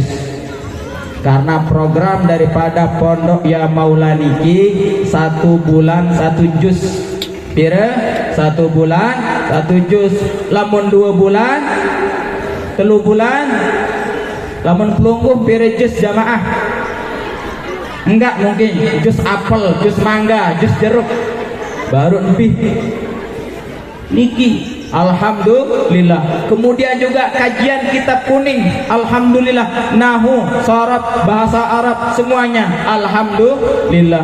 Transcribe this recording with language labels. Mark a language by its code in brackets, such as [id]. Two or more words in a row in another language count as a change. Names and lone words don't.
[id] Karena program daripada Pondok Ya Maula niki 1 bulan 1 juz. [sas] Pira 1 bulan 1 juz. Lamun 2 bulan 3 bulan, lamun pelungguh pira juz jamaah? [id] Enggak mungkin, juz apel, juz mangga, juz jeruk baru lebih niki. Alhamdulillah. Kemudian juga kajian kitab kuning, alhamdulillah. Nahu, sharaf, bahasa Arab semuanya, alhamdulillah.